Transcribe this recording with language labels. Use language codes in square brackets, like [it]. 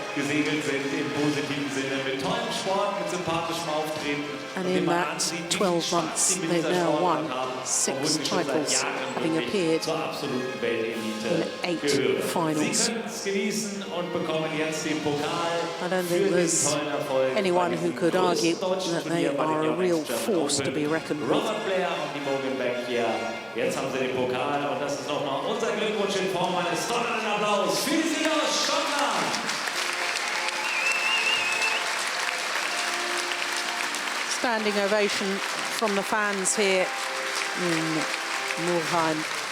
[en] And in that 12 months, they've now won 6 titles, having appeared in 8 finals. I don't think there's anyone who could argue that they are a real force to be reckoned with. [de] Jetzt haben sie den Pokal und das ist nochmal unser Glückwunsch in Form eines donnernden Applaus für die Sieger aus Schottland. [en] Standing ovation from the fans here in Mulheim.